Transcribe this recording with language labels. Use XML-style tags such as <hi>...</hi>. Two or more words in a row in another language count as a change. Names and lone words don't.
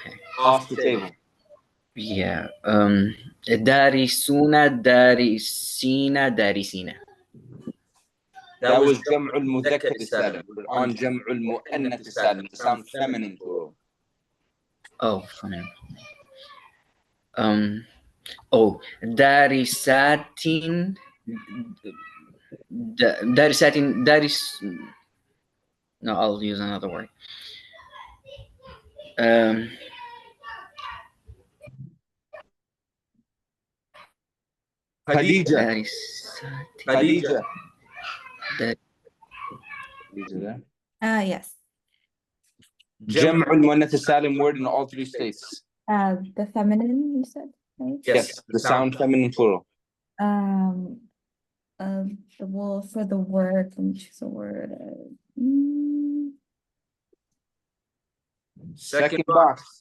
<en>Off the table. Yeah.</en> <ar>دارسون دارسين دارسين.</ar> <en>That was</en> <ar>جمع المذكر السالم.</ar> <en>We're on</en> <ar>جمع المؤنث السالم.</ar> <en>The sound feminine plural. Oh, funny.</en> <ar>دارسات دارسات دارس.</ar> <en>No, I'll use another word. Khadija.</en> <ar>دارسات.</ar> <en>Khadija. Yes.</en> <ar>جمع المؤنث السالم</ar> <en>word in all three states. The feminine, you said, right? Yes, the sound feminine plural. Well, for the word, let me choose a word. Second box.</en>